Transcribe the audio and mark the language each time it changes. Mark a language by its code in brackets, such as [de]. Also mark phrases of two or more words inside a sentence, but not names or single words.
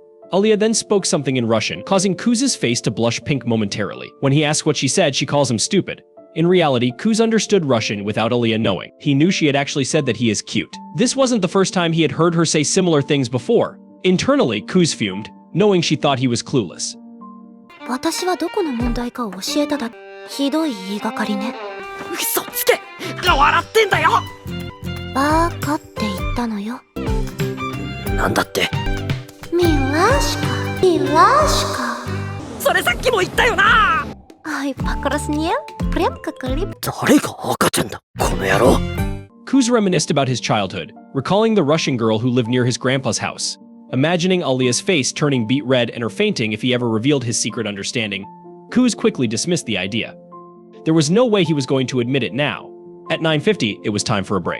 [en] Alya then spoke something in Russian, causing Kuz's face to blush pink momentarily. When he asks what she said, she calls him stupid. In reality, Kuz understood Russian without Alya knowing. He knew she had actually said that he is cute. This wasn't the first time he had heard her say similar things before. Internally, Kuz fumed, knowing she thought he was clueless. [ja] 私はどこの問題かを教えただ。ひどい言いがかりね。嘘つけ！笑ってんだよ！バカって言ったのよ。なんだって？ミラシカ、ミラシカ。それさっきも言ったよな [ru] Ай, покраснел? Прям как лип. [ja] 誰が赤ちゃんだ、この野郎。 [en] Kuz reminisced about his childhood, recalling the Russian girl who lived near his grandpa's house. Imagining Alya's face turning beet red and her fainting if he ever revealed his secret understanding, Kuz quickly dismissed the idea. There was no way he was going to admit it now. At 9:50, it was time for a break.